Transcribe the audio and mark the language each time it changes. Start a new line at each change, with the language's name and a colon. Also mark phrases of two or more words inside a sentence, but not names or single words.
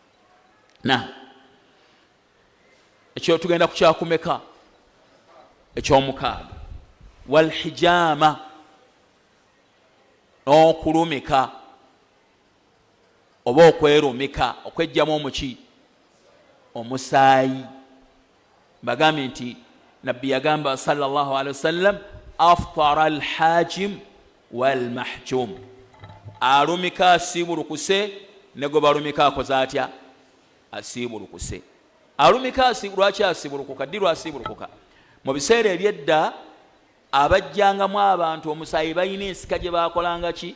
Ganda: Ekyo tugenda ku kyakumeka, ekyomukaaga, walhijama, n'okulumika oba okwerumika, okwejjamu omuki? Omusaayi. Bagambye nti Nabbi yagamba
Arabic: صلى الله عليه وسلم, أفطر الحاجم والمحجوم,
Ganda: alumika asiibulukuse ne gwe balumika akoze atya? Asiibulukuse. Alumika lwaki asiibulukuka? Ddi lwasiibulukuka? Mu biseera ebyedda abajjangamu abantu omusaayi balina ensika gye bakolanga ki?